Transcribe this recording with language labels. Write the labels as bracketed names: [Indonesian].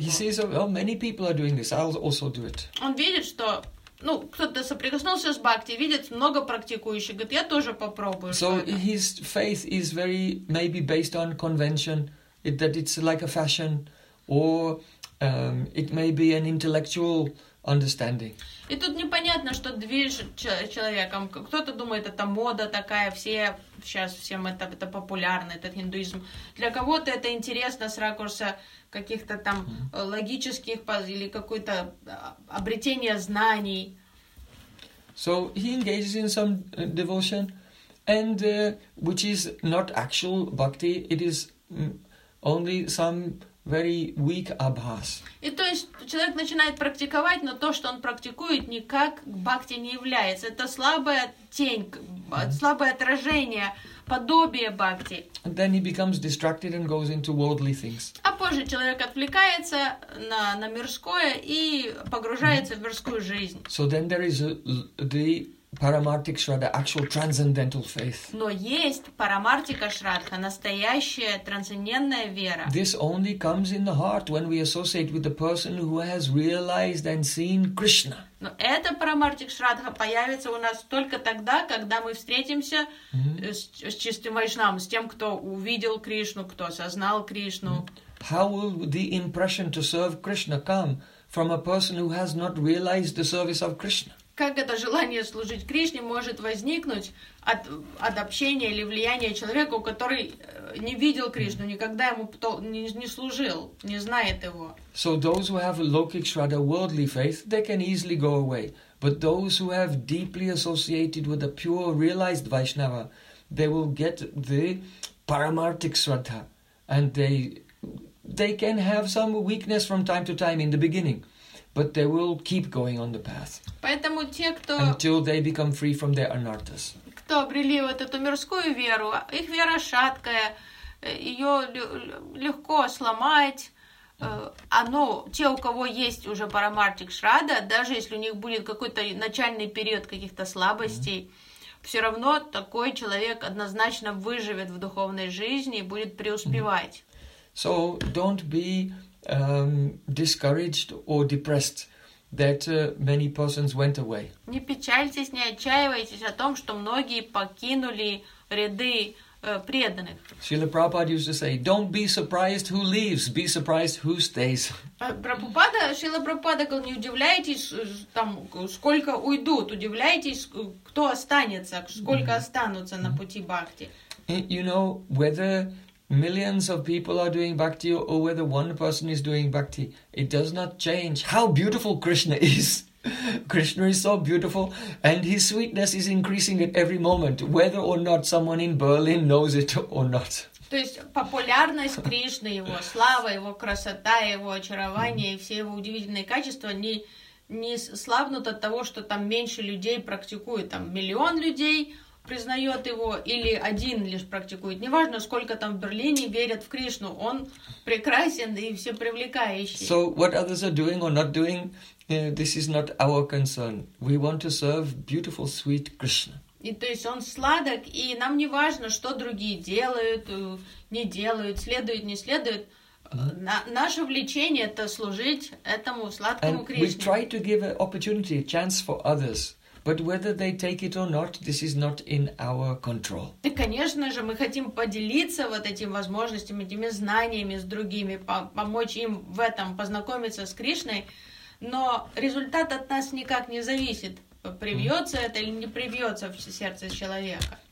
[English] He sees, oh, well, many people are doing this, I'll also do it. [Russian] Он видит, что, ну, кто-то соприкоснулся с бхакти, видит много практикующих, говорит, я тоже попробую. [English] So his faith is very, maybe based on convention, that it's like a fashion, or it may be an intellectual understanding. [Russian] И тут непонятно, что движет человеком. Кто-то думает, это мода такая, все сейчас всем это популярно, этот индуизм. Для кого-то это интересно с ракурса каких-то там логических или какое-то обретение знаний. [English] So he engages in some devotion, and which is not actual bhakti. It is only some very weak abhas. [Russian] И то есть человек начинает практиковать, но то, что он практикует, никак к бхакти не является. Это слабая тень, слабое отражение, подобие бхакти. [English] Then he becomes distracted and goes into worldly things. [Russian] А позже человек отвлекается на мирское и погружается в мирскую жизнь. [English] So then there is the Paramartic Shraddha, actual transcendental faith. [Russian] Но есть Paramartika Shraddha, настоящая трансцендентная вера. [English] This only comes in the heart when we associate with the person who has realized and seen Krishna. [Russian] Но эта Paramartika Shraddha появится у нас только тогда, когда мы встретимся с чистым вайшнавом, с тем, кто увидел Кришну, кто осознал Кришну. [English] How will the impression to serve Krishna come from a person who has not realized the service of Krishna? [Russian] Как это желание служить Кришне может возникнуть от общения или влияния человека, который не видел Кришну, никогда ему не служил, не знает его? [English] So those who have a lokic shraddha, worldly faith, they can easily go away. But those who have deeply associated with a pure realized Vaishnava, they will get the paramartic shraddha, and they can have some weakness from time to time in the beginning. But they will keep going on the path. [Russian] Поэтому те, кто [English] until they become free from their anarthas. [Russian] Кто обрели вот эту мирскую веру, их вера шаткая, ее легко сломать. Но те, у кого есть уже парамартик шрада, даже если у них будет какой-то начальный период каких-то слабостей, все равно такой человек однозначно выживет в духовной жизни и будет преуспевать. [English] So don't be discouraged or depressed that many persons went away. [Russian] Не печальтесь, не отчаивайтесь о том, что многие покинули ряды преданных. [English] Srila Prabhupada used to say, "Don't be surprised who leaves, be surprised who stays." [Russian] Srila Prabhupada говорил, не удивляйтесь там, сколько уйдут, удивляйтесь, кто останется, сколько останутся на пути бхакти. [English] You know whether millions of people are doing bhakti, or whether one person is doing bhakti, it does not change how beautiful Krishna is. Krishna is so beautiful, and his sweetness is increasing at every moment, whether or not someone in Berlin knows it or not. [Russian] То есть популярность Кришны, его слава, его красота, его очарование и все его удивительные качества не слабнут от того, что там меньше людей практикуют, там миллион людей признает его, или один лишь практикует. Неважно, сколько там в Берлине верят в Кришну, он прекрасен и всепривлекающий. [English] So what others are doing or not doing, this is not our concern. We want to serve beautiful, sweet Krishna. [Russian] И то есть он сладок, и нам не важно, что другие делают, не делают, следуют, не следуют. Наше влечение — это служить этому сладкому [English] And [Russian] Кришне. [English] We try to give an opportunity, a chance for others. But whether they take it or not, this is not in our control. [Russian] И, конечно же, мы хотим поделиться вот этим возможностями, этими знаниями с другими, помочь им в этом, познакомиться с Кришной, но результат от нас никак не зависит, привьется это или не привьется в сердце человека.